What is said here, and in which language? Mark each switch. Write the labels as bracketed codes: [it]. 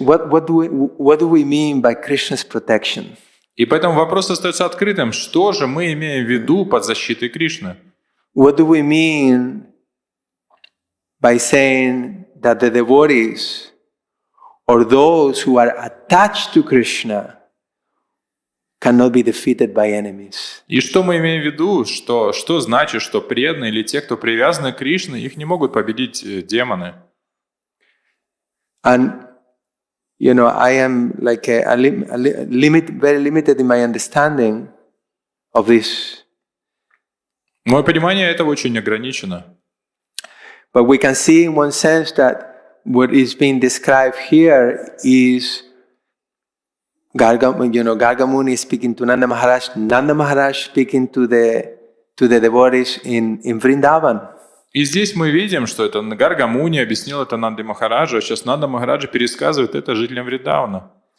[en] What do we mean by Krishna's protection? [ru] И поэтому вопрос остается открытым. Что же мы имеем в виду под защитой Кришны? [en] What do we mean by saying that the devotees or those who are attached to Krishna cannot be defeated by enemies? [ru] И что мы имеем в виду? Что значит, что преданные или те, кто привязаны к Кришне, их не могут победить демоны? [en] And I am like very limited in my understanding of this. [ru] Мое понимание этого очень ограничено. [en] But we can see in one sense that what is being described here is Gargamuni speaking to Nanda Maharaj speaking to the devotees in Vrindavan. [ru] И здесь мы видим, что это Гаргамуни объяснил это Нанде Махараджа, а сейчас Нанда Махараджа пересказывает это жителям Вриндавана.